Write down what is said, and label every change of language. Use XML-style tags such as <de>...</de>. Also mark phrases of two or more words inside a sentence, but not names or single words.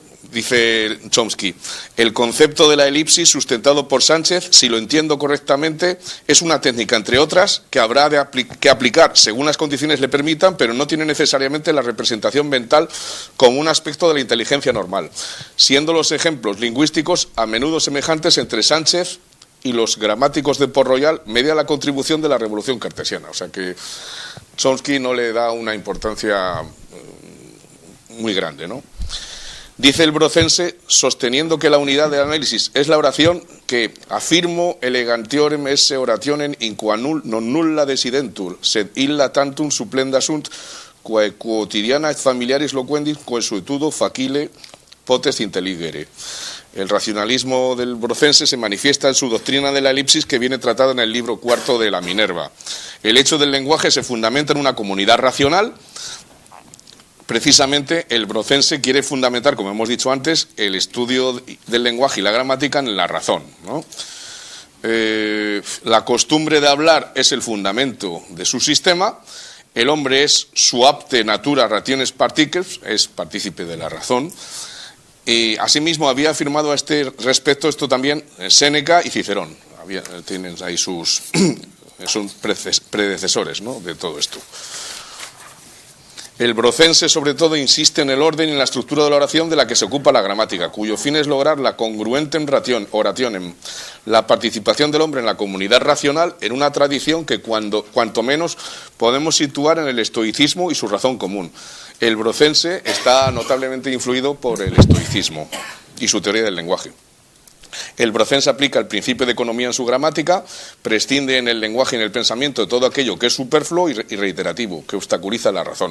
<es>Dice Chomsky: el concepto de la elipsis sustentado por Sánchez, si lo entiendo correctamente, es una técnica, entre otras, que habrá que aplicar según las condiciones le permitan, pero no tiene necesariamente la representación mental como un aspecto de la inteligencia normal, siendo los ejemplos lingüísticos a menudo semejantes entre Sánchez y los gramáticos de Port-Royal, media la contribución de la revolución cartesiana. O sea que Chomsky no le da una importancia muy grande, ¿no? Dice el Brocense, sosteniendo que la unidad de análisis es la oración, que afirmo</es> <la>elegantiorem esse orationem in qua non nulla desidentur, sed illa tantum supplenda sunt, quae quotidiana et familiaris loquendis consuetudo facile potest intelligere.</la> <es>El racionalismo del Brocense se manifiesta en su doctrina de la elipsis, que viene tratada en el libro 4 de la Minerva. El hecho del lenguaje se fundamenta en una comunidad racional, Precisamente el Brocense quiere fundamentar, como hemos dicho antes, el estudio del lenguaje y la gramática en la razón, ¿no? La costumbre de hablar es el fundamento de su sistema. El hombre es</es> <la>su apte natura rationes particeps,</la> <es>es partícipe de la razón. Y asimismo había afirmado a este respecto esto también Séneca y Cicerón. Tienen ahí sus son predecesores, ¿no?, de todo esto. El Brocense, sobre todo, insiste en el orden y en la estructura de la oración de la que se ocupa la gramática, cuyo fin es lograr la</es> <la>congruentem orationem,</la> <es>la participación del hombre en la comunidad racional en una tradición que cuanto menos podemos situar en el estoicismo y su razón común. El Brocense está notablemente influido por el estoicismo y su teoría del lenguaje. El Brocense aplica el principio de economía en su gramática, prescinde en el lenguaje y en el pensamiento de todo aquello que es superfluo y reiterativo, que obstaculiza la razón.</es>